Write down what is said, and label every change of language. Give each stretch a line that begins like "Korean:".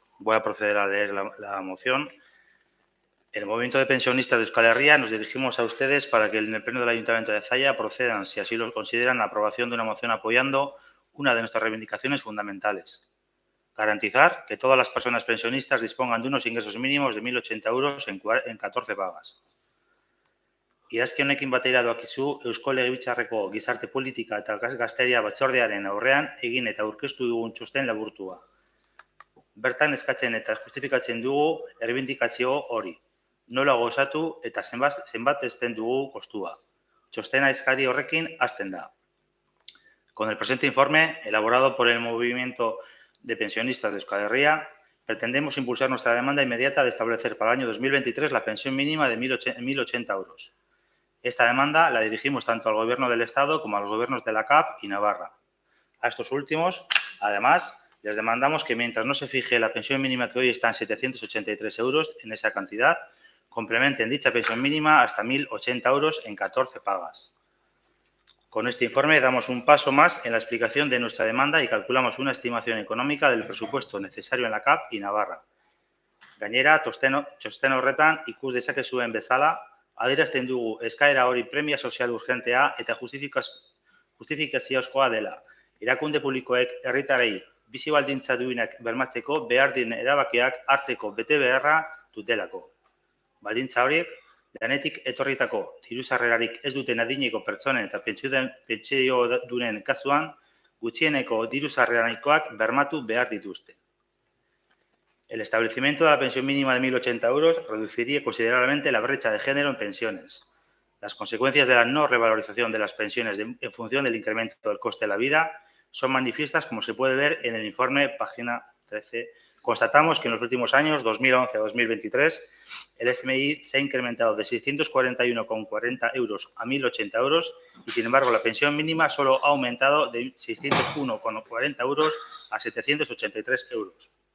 Spanish: Voy a proceder a leer la moción. El movimiento de pensionistas de Euskal Herria nos dirigimos a ustedes para que en el pleno del Ayuntamiento de Zalla procedan, si así lo consideran, la aprobación de una moción apoyando una de nuestras reivindicaciones fundamentales. Garantizar que todas las personas pensionistas dispongan de unos ingresos mínimos de 1.080 euros en 14 pagas.
Basque: Idazki honekin batera doakizu Eusko Legebiltzarreko Gizarte Politika eta Gazteria Batzordearen aurrean egin eta aurkeztu dugun txosten laburtua. Bertan eskatzen eta justifikatzen dugu erreibindikazio hori. Nola gozatu eta zenbat ezten dugu kostua. Txostena eskari horrekin hasten da.
Spanish: Con el presente informe, elaborado por el Movimiento de Pensionistas de Euskal Herria, pretendemos impulsar nuestra demanda inmediata de establecer para el año 2023 la pensión mínima de 1.080 euros. Esta demanda la dirigimos tanto al Gobierno del Estado como a los gobiernos de la CAP y Navarra. A estos últimos, además, les demandamos que mientras no se fije la pensión mínima que hoy está en 783 euros en esa cantidad, complementen dicha pensión mínima hasta 1.080 euros en 14 pagas. Con este informe damos un paso más en la explicación de nuestra demanda y calculamos una estimación económica del presupuesto necesario en la CAP y Navarra.
Basque: Gainera, txosten horretan ikus dezakezuen bezala, adierazten dugu eskaera hori premia sozial urgentea eta justifikaziozkoa dela. Erakunde publikoek herritarrei bizi baldintza duinak bermatzeko behar diren erabakiak hartzeko bete beharra dutelako. Baldintza horiek, lanetik etorritako diru-sarrerarik ez duten adineko pertsonen eta pentsiodunen kasuan, gutxieneko diru-sarrera nahikoak bermatu behar dituzte.
Spanish: El establecimiento de la pensión mínima de 1.080 euros reduciría considerablemente la brecha de género en pensiones. Las consecuencias de la no revalorización de las pensiones en función del incremento del coste de la vida son manifiestas, como se puede ver en el informe, página 13. Constatamos que en los últimos años, 2011 a 2023, el SMI se ha incrementado de 641,40 euros a 1.080 euros y, sin embargo, la pensión mínima solo ha aumentado de 601,40 euros a 783 euros.